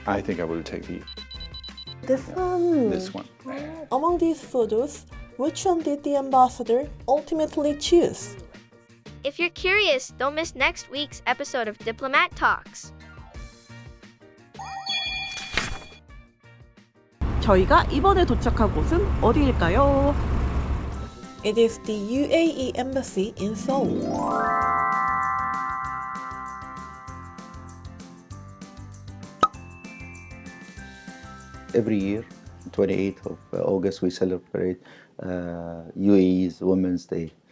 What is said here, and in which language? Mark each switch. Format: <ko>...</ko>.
<en>I think I will take This one. this one. Among these photos, which one did the ambassador ultimately choose? If you're curious, don't miss next week's episode of Diplomat Talks.</en> <ko>저희가 이번에 도착한 곳은 어디일까요?</ko> <en>It is the UAE Embassy in Seoul. Every year, 28th of August, we celebrate UAE's Women's Day.</en>